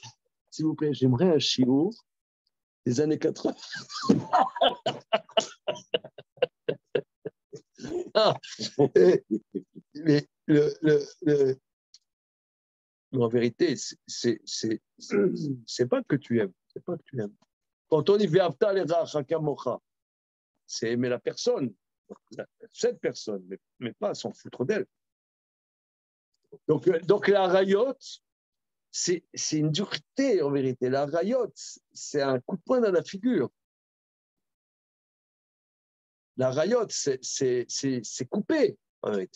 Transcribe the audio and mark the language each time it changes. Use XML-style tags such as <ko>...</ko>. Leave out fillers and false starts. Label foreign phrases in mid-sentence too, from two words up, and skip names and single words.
<fr>S'il vous plaît, j'aimerais un chiot des années 80. Ah, mais en vérité, c'est pas que tu aimes, c'est pas que tu aimes. Quand on dit</fr> <he>ואהבת לרעך כמוך,</he> <fr>c'est aimer la personne, cette personne, mais pas s'en foutre d'elle. Donc la rayotte, c'est une dureté en vérité. La rayotte, c'est un coup de poing dans la figure. La rayotte, c'est coupé en vérité.</fr>